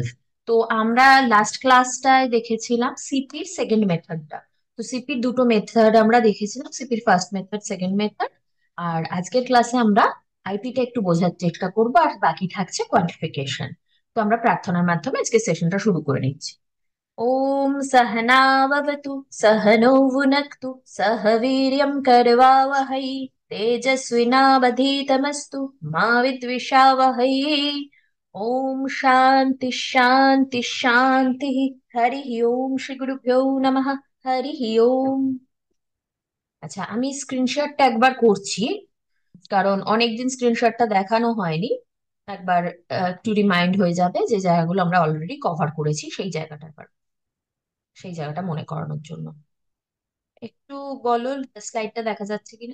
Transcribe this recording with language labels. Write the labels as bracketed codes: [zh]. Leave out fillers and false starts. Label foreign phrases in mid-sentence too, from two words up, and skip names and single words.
[bn] তো আমরা [en] last class [bn] দেখেছিলাম সিপির [en] second method. [bn] তো সিপির দুটো মেথড আমরা দেখেছিলাম, সিপির [en] first method, second method. [bn] আর আজকের ক্লাসে আমরা আইপিটা একটু বোঝার চেষ্টা করবো, আর বাকি থাকছে কোয়ান্টিফিকেশন। তো আমরা প্রার্থনার মাধ্যমে আজকে সেশনটা শুরু করে নিচ্ছি। [sa] ॐ सहनाववतु सहनौ भुनक्तु सह वीर्यं करवावहै तेजस्विनावधीतमस्तु मा विद्विषावहै। ॐ शान्ति शान्ति शान्तिः। हरिः ओम, श्री गुरुभ्यो नमः। हरिः ओम। [bn] আচ্ছা, আমি স্ক্রিনশটটা একবার করছি, কারণ অনেকদিন স্ক্রিনশটটা দেখানো হয়নি। একবার একটু রিমাইন্ড হয়ে যাবে যে জায়গাগুলো আমরা [en] already cover [bn] করেছি, সেই জায়গাটা মনে করানোর জন্য। একটু বলো, স্লাইডটা দেখা যাচ্ছে কিনা?